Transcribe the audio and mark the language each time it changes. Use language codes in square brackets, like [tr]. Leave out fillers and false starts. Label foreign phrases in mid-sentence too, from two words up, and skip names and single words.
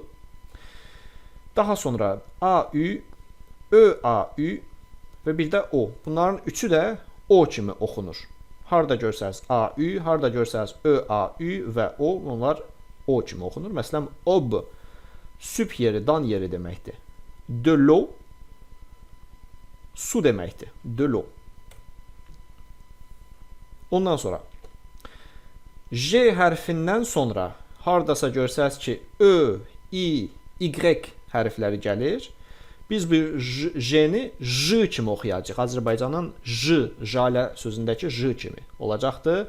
[az] Daha sonra A-Ü, Ö-A-Ü və bir də O. Bunların üçü də O kimi oxunur. Harda görsəniz A-Ü, harda görsəniz Ö-A-Ü və O, bunlar O kimi oxunur. Məsələn, ob, sübh yeri, dan yeri deməkdir. [fr] De l'eau, [az] su deməkdir. [fr] De l'eau. [az] Ondan sonra J hərfindən sonra hardasa görsəniz ki Ö, I, Y hərfləri gəlir. Biz bu J-ni J kimi oxuyacağıq. Azərbaycanın J, jalə sözündəki J kimi olacaqdır.